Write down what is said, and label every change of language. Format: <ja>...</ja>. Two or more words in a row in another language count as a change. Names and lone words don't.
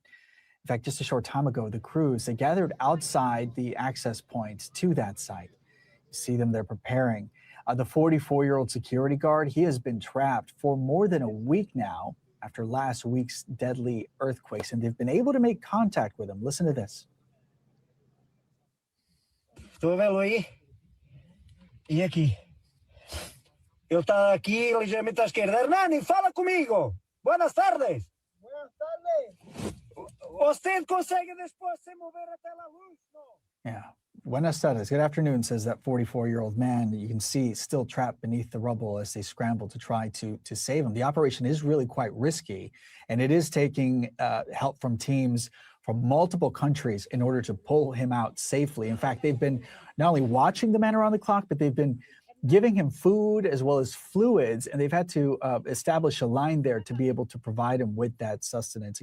<en>In fact, just a short time ago, the crews, they gathered outside the access points to that site. You see them, they're preparing. The 44-year-old security guard, he has been trapped for more than a week now after last week's deadly earthquakes, and they've been able to make contact with him. Listen to this.</en> <pt>E aqui. Eu estava aqui ligeiramente à esquerda. Hernani, fala comigo.</pt> <es>Buenas tardes. Buenas tardes.</es> <pt>Você consegue depois se mover até a luz?</pt> <es>Yeah, Buenas tardes.</es> <en>Good afternoon, says that 44-year-old man that you can see still trapped beneath the rubble as they scramble to try to save him. The operation is really quite risky, and it is taking help from teams from multiple countries in order to pull him out safely. In fact, they've been not only watching the man around the clock, but they've been giving him food as well as fluids, and they've had to establish a line there to be able to provide him with that sustenance.</en>